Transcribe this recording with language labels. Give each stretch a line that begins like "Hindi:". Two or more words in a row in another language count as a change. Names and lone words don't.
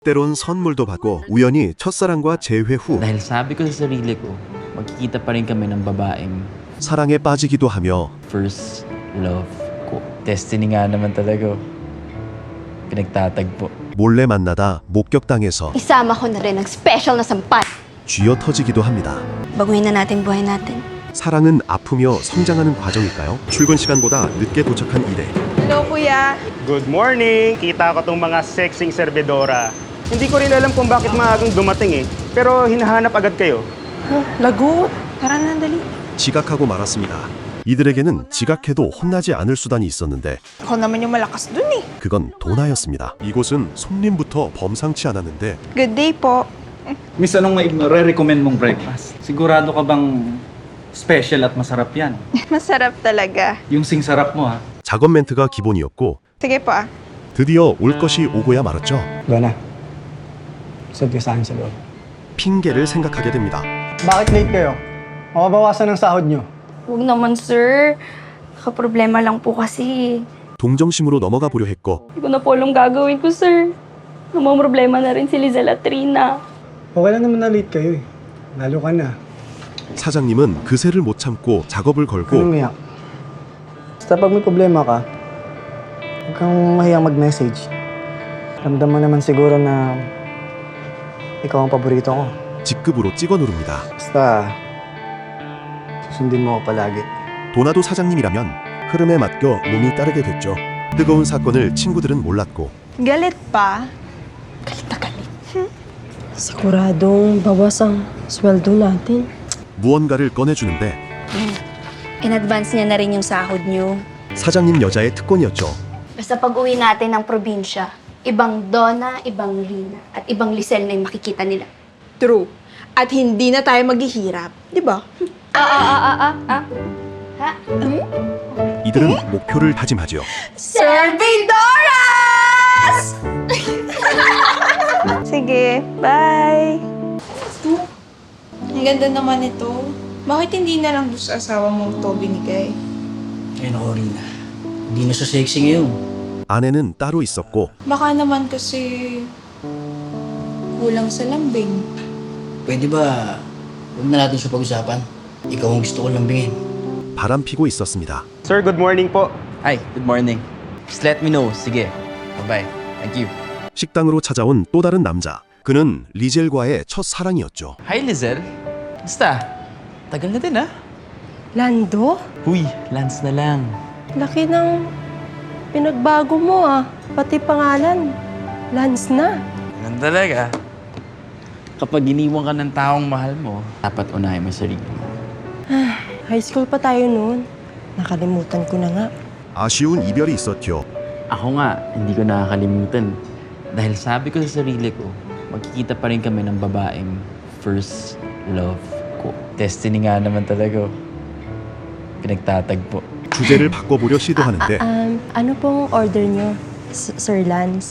Korean: 때론 선물도 받고 우연히 첫사랑과 재회 후
Filipino: Dahil sabi ko sa sarili ko, magkikita pa rin kami ng babaeng
Korean: 사랑에 빠지기도 하며
English: first love
Filipino: ko. Destiny nga naman talaga. Pinagtatagpo.
Korean: 몰래 만나다 목격당해서
Filipino: Isama ko na rin ang special na sampal.
Korean: 쥐어 터지기도 합니다.
Filipino: Baguhin na natin buhay natin.
Korean: 사랑은 아프며 성장하는 과정일까요? 출근 시간보다 늦게 도착한 이래.
Filipino: Hello, kuya.
English: Good morning!
Filipino: Kita ko tong mga sexing serbedora. Hindi ko rin alam kung bakit maagang dumating eh. Pero hinahanap agad kayo. Lagot. Tara na, dali.
Korean: 지각하고 말았습니다. 이들에게는 지각해도 혼나지 않을 수단이 있었는데
Filipino: Ako naman yung malakas dun eh.
Korean: 그건 도나였습니다. 이곳은 손님부터 범상치 않았는데
English: Good day po.
Filipino: Miss, anong re-recommend mong breakfast? Sigurado ka bang special at masarap yan? Masarap talaga. Yung singsarap mo ha?
Korean: 작업 멘트가 기본이었고
Filipino: Sige po ah.
Korean: 드디어 올 것이 오고야 말았죠.
Filipino: Donna, send ko saan sa loob.
Korean: 핑계를 생각하게 됩니다.
Filipino: Bakit late kayo? Mababawasan ng sahod nyo. Huwag naman, sir. Nakaproblema lang po kasi.
Korean: 동정심으로 넘어가 보려 했고
Filipino: Hindi ko na po alam gagawin ko, sir. Namang problema na rin si Lizelle at Trina. Okay lang naman na late kayo eh. Lalo ka na.
Korean: 사장님은 그새를 못 참고 작업을
Filipino: Anong
Korean: 걸고
Filipino: umiyak? Basta pag may problema ka, huwag kang mahiyang mag-message. Ramdam mo naman siguro na ikaw ang paborito ko.
Korean: 직급으로 찍어 누릅니다.
Filipino: Basta, susundin mo ako palagi.
Korean: 도나도 사장님이라면 흐름에 맡겨 몸이 따르게 됐죠. 뜨거운 사건을 친구들은 몰랐고
Filipino: Galit pa? Siguradong bawas ang sweldo natin.
Korean: 무언가를 꺼내주는데
Filipino: In advance niya na rin yung sahod niyo.
Korean: 사장님 여자의 특권이었죠.
Filipino: Basta pag uwi natin ng probinsya, ibang Donna, ibang Rina, at ibang Lizelle na yung makikita nila. True. At hindi na tayo maghihirap. Di ba? Ha?
Korean: 이들은 목표를 다짐하죠.
Filipino: Servidoras! Sige, bye! Ang ganda naman ito. Bakit hindi na lang doon sa asawa mong to binigay? Ay nako, Rina. Hindi na siya sexy ngayon.
Korean: 아내는 따로 있었고
Filipino: Baka naman kasi kulang sa lambing. Pwede ba, huwag na natin siya pag-usapan? Ikaw ang gusto ko lambingin.
Korean: 바람피고 있었습니다.
English: Sir, good morning po. Hi, good morning. Just let me know. Sige. Bye-bye. Thank you.
Korean: 식당으로 찾아온 또 다른 남자. 그는 리젤과의 첫 사랑이었죠.
Filipino: Hi, Lizelle. Basta? Tagal na din, ah. Lando? Huy, Lance na lang. Laki ng pinagbago mo ah. Pati pangalan. Lance na. Ganun talaga. Kapag iniwan ka ng taong mahal mo, dapat unahin mo yung sarili mo. High school pa tayo noon. Nakalimutan ko na nga.
Korean: 아쉬운 이별이 있었죠.
Filipino: Ako nga, hindi ko nakakalimutan. Dahil sabi ko sa sarili ko, magkikita pa rin kami ng babaeng
English: first love
Filipino: ko. Destiny nga naman talaga. Pinagtatagpo.
Korean: 주제를 바꿔보려 시도하는데
Filipino: Ano pong order nyo, Sir Lance?